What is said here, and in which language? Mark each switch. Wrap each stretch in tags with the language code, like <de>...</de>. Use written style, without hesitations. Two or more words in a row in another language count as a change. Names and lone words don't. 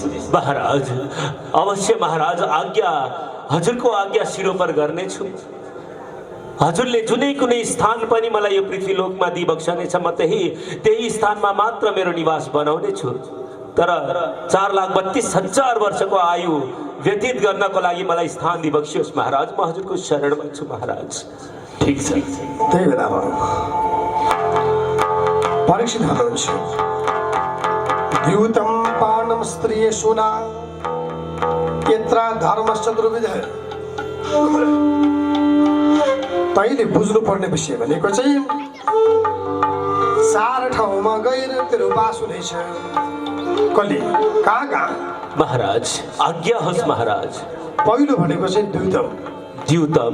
<ne>महाराज अवश्य महाराज आज्ञा हजुरको आज्ञा शिरोपर गर्नेछु हजुरले जुनै कुनै स्थान पनि मलाई यो पृथ्वी लोकमा दिइबक्सनेछ म त्यही स्थानमा मात्र मेरो निवास बनाउने छु तर 4,32,000 वर्षको आयु व्यतीत गर्नको लागि मलाई स्थान दिइबक्सियोस् महाराज म हजुरको शरणमा छु महाराज ठीक छ त्यही बेलामा परीक्षित हुनुहुन्छ</ne> <sa>द्यूतं पानं स्त्रिय सुना यत्र धर्मश्च दुर्विधः</sa> <ne>तैले बुझ्नु पर्ने विषय भनेको चाहिँ 4 ठाउँमा गएर तेरो बास हुनेछ कली कहाँ महाराज आज्ञा होस् महाराज पहिलो भनेको चाहिँ द्यूतम</ne>